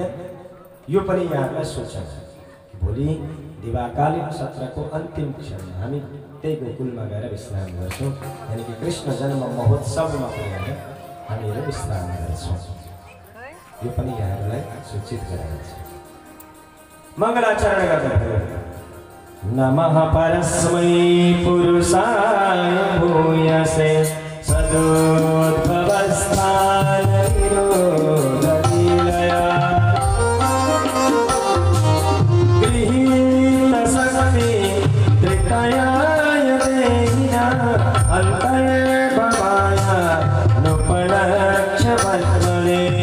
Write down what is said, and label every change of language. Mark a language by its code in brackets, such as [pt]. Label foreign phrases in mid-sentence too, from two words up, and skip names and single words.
[ne] यो पनि यहाँलाई सूचना, भोलि दिवाकालीन सत्रको अन्तिम क्षण हामी त्यही गोकुलमा गएर विश्राम गर्छौँ, यानि कि कृष्ण जन्म महोत्सवमा पुगेर हामीहरू विश्राम गर्छौँ। यो पनि यहाँहरूलाई सूचित गराइन्छ। मङ्गलाचरण गर्नुभयो। [sa] नमः परस्मै पुरुषाय भूयसे सदोद्भवस्थान निरोधलीलया गृहीत शक्ति त्रितयाय देहिना अल्पय भवाय नुपलक्ष वर्तने